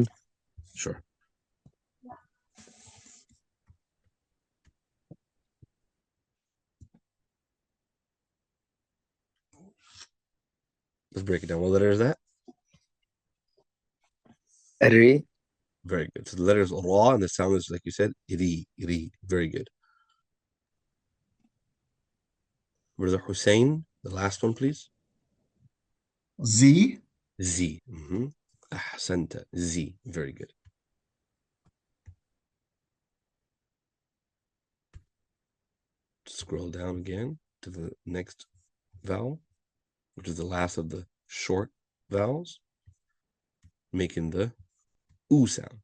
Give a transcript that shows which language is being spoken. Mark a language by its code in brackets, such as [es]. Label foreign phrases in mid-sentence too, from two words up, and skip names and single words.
[en] Sure. Let's break it down. What letter is that? Ri. Very good. So the letter is ra, and the sound is, like you said, ri. Very good. Brother Hussein, the last one, please. Z. Z. Ahsanta. Z. Very good. Scroll down again to the next vowel, which is the last of the short vowels, making the oo sound.